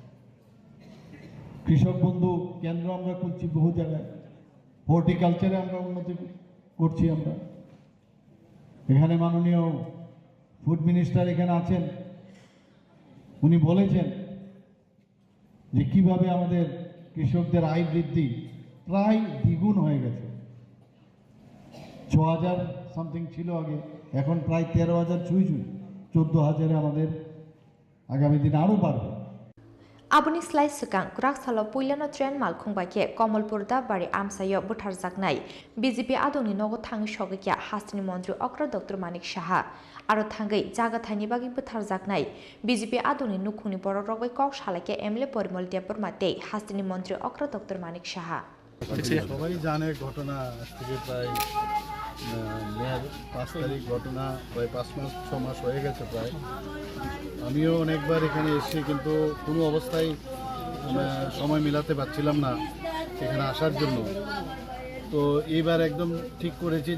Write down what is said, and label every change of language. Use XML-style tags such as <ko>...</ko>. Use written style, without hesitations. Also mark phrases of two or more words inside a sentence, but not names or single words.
<bn>কৃষক বন্ধু কেন্দ্র আমরা করছি বহু জায়গায় হর্টিকালচারে আমরা উন্নতি করছি আমরা এখানে মাননীয়</bn> <en>food minister</en> <bn>এখানে আছেন উনি বলেছেন যে কিভাবে আমাদের কৃষকদের আয় বৃদ্ধি প্রায় দ্বিগুণ হয়ে গেছে 6000 সামথিং ছিল আগে এখন প্রায় 13000 ছুঁই 14000 আমাদের আগামী দিন আরো বাড়বে</bn> <trp>Abuni slai sukang Kraksalo Puilano Train Malkhung Bake Komolpur Dabari Amsayo Buthar Zaknai BJP Adoni Nogo Thangi Shogikya Hastini Mantri Okra Dr Manik Saha Aro Thangai Jaga Thani Bagi Buthar Zaknai BJP Adoni Nukhuni Borok Rogbai Kok Shalake MLA Porimol Debor Mate Hastini Mantri Okra Dr Manik Saha</trp> <bn>সবাই জানে ঘটনা থেকে প্রায় মেয়াদ 5 তারিখ ঘটনা প্রায় 5 মাস হয়ে গেছে প্রায় আমিও অনেকবার এখানে এসেছি কিন্তু কোনো অবস্থায় সময় মিলাতে পারছিলাম না এখানে আসার জন্য তো এইবার একদম ঠিক করেছি</bn>